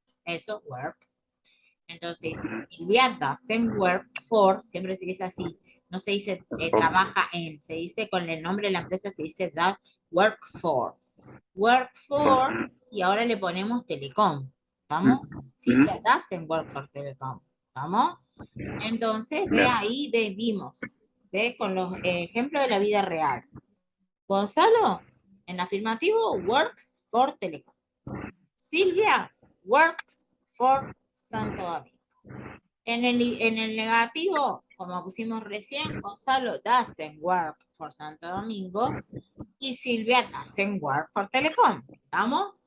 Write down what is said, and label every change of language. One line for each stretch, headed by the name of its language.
Spanish: Eso, work. Entonces,
English: Silvia doesn't work for,
Spanish: siempre se dice así, no se dice trabaja en, se dice con el nombre de la empresa, se dice
English: that work for. Work for,
Spanish: y ahora le ponemos Telecom. ¿Estamos?
English: Silvia doesn't work for Telecom.
Spanish: ¿Estamos? Entonces, ve ahí, vimos, ve con los ejemplos de la vida real. Gonzalo, en afirmativo,
English: works for Telecom. Silvia, works for Santo Domingo.
Spanish: En el negativo, como pusimos recién,
English: Gonzalo doesn't work for Santo Domingo
Spanish: y
English: Silvia doesn't work for Telecom.
Spanish: ¿Estamos?